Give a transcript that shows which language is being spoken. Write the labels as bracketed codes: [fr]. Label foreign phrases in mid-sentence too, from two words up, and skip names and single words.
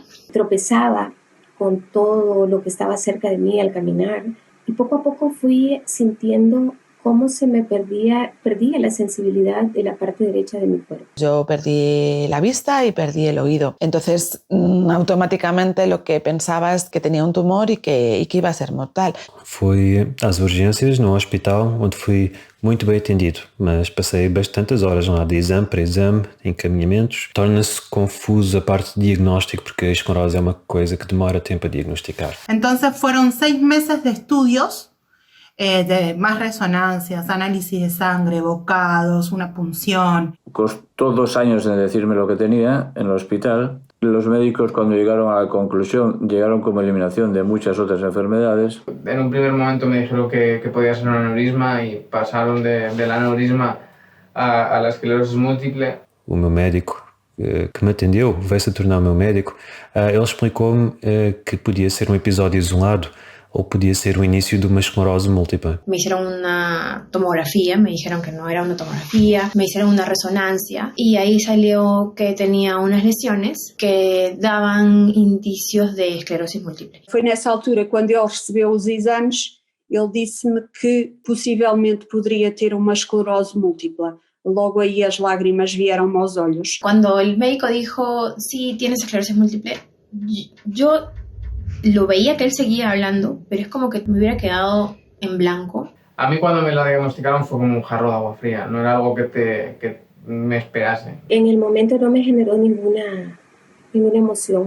[es] Tropezaba con todo lo que estaba cerca de mí al caminar y poco a poco fui sintiendo cómo se me perdía la sensibilidad de la parte derecha de mi cuerpo. Yo perdí la vista y perdí el oído. Entonces, automáticamente lo que pensaba es que tenía un tumor y que iba a ser mortal. [pt] Fui às urgências no hospital, onde fui muito bem atendido, mas passei bastantes horas lá de exame para exame, encaminhamentos. Torna-se confuso a parte de diagnóstico porque a esclerose é uma coisa que demora tempo a diagnosticar. [es] Entonces fueron 6 meses de estudios, de más resonancias, análisis de sangre, bocados, una punción. Costó 2 años en decirme lo que tenía en el hospital. Los médicos, cuando llegaron a la conclusión, llegaron como eliminación de muchas otras enfermedades. En un primer momento me dijeron que podía ser un aneurisma y pasaron del aneurisma a la esclerosis múltiple. [pt] O meu médico que me atendeu, veio-se a tornar o meu médico, ele explicou-me que podia ser um episódio isolado o podia ser o início de uma esclerose múltipla. [es] Me hicieron una tomografía, me dijeron que no era una tomografía, me hicieron una resonancia y ahí salió que tenía unas lesiones que daban indicios de esclerosis múltiple. [pt] Foi nessa altura, quando ele recebeu os exames, ele disse-me que possivelmente poderia ter uma esclerose múltipla. Logo aí as lágrimas vieram-me aos olhos. [es] Cuando el médico dijo, sí, tienes esclerosis múltiple, yo lo veía que él seguía hablando, pero es como que me hubiera quedado en blanco. A mí cuando me la diagnosticaron fue como un jarro de agua fría, no era algo que me esperase. En el momento no me generó ninguna emoción.